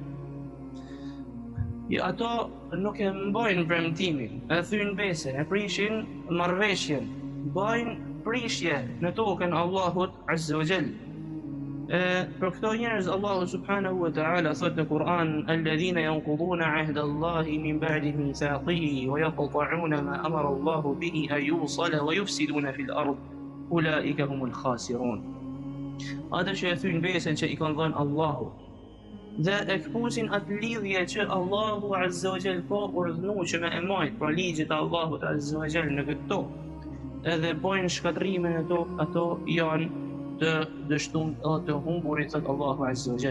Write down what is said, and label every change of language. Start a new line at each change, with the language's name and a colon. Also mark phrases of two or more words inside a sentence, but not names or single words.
Albanian: Ato nuk e mbajnë premtimin, e thyn besen, e prishin marrëveshjen, bajnë prishje në tokën Allahut
Arabic: عز وجل.
Albanian: Për këto njerëz Allahu
Arabic: سبحانه وتعالى
Albanian: thot në Kur'an:
Arabic: "الذين ينقضون عهد الله من بعد ميثاقه ويقطعون ما أمر الله به أن يوصل ويفسدون في الأرض أولئك هم الخاسرون."
Albanian: Ata që e thyn besen që i kanë dhënë Allahu dhe e këpusin atë lidhje që Allahu
Arabic: عز وجل
Albanian: po urdhënu që me e majt pra ligjet e Allahut
Arabic: عز وجل
Albanian: në këtë tokë, edhe bojnë shkatrime në tokë, ato janë të dështuar dhe të humburit, thot Allahu azza wa jall.